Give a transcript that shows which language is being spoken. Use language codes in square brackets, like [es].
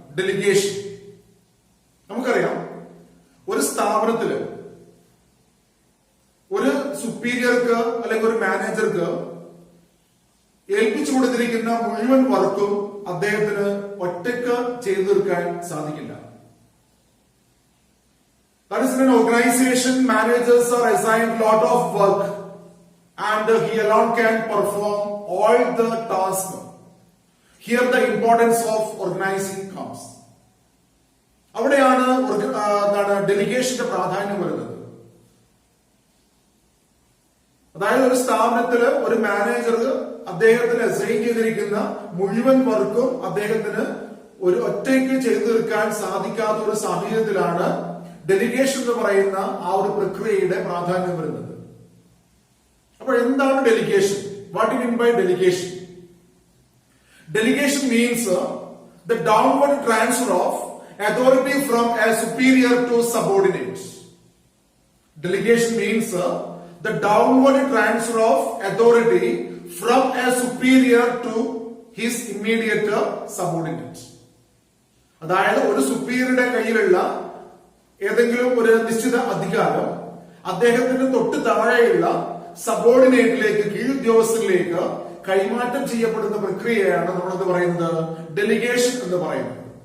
[ml] Delegation നമുക്കറിയാം, ഒരു സ്ഥാപനത്തില് ഒരു സുപ്പീരിയർക്ക് അല്ലെങ്കിൽ ഒരു മാനേജർക്ക് ഏൽപ്പിച്ചു കൊടുത്തിരിക്കുന്ന മുഴുവൻ വർക്കും അദ്ദേഹത്തിന് ഒറ്റയ്ക്ക് ചെയ്തു തീർക്കാൻ സാധിക്കില്ല. [en] That is, in an organization, managers are assigned a lot of work and he alone can perform all the tasks. Here the importance of organizing comes. [ml] അവിടെയാണ് ഡെലിഗേഷന്റെ പ്രാധാന്യം വരുന്നത്. അതായത് ഒരു സ്ഥാപനത്തില് ഒരു മാനേജർ അദ്ദേഹത്തിന് അസൈൻ ചെയ്തിരിക്കുന്ന മുഴുവൻ വർക്കും അദ്ദേഹത്തിന് ഒരു ഒറ്റയ്ക്ക് ചെയ്തു തീർക്കാൻ സാധിക്കാത്ത ഒരു സാഹചര്യത്തിലാണ് ഡെലിഗേഷൻ എന്ന് പറയുന്ന ആ ഒരു പ്രക്രിയയുടെ പ്രാധാന്യം വരുന്നത്. അപ്പോൾ എന്താണ് delegation? [en] What you mean by delegation? Delegation means the downward transfer of authority from a superior to subordinates. Delegation means the downward transfer of authority from a superior to his immediate subordinate. [ml] അതായത് ഒരു സുപ്പീരിയറുടെ കയ്യിലുള്ള ഏതെങ്കിലും ഒരു നിശ്ചിത അധികാരം അദ്ദേഹത്തിന് തൊട്ട് താഴെയുള്ള സബോർഡിനേറ്റിലേക്ക്, കീഴുദ്യോഗസ്ഥരിലേക്ക് കൈമാറ്റം ചെയ്യപ്പെടുന്ന പ്രക്രിയയാണ് നമ്മളെന്ന് പറയുന്നത് ഡെലിഗേഷൻ എന്ന് പറയുന്നത്.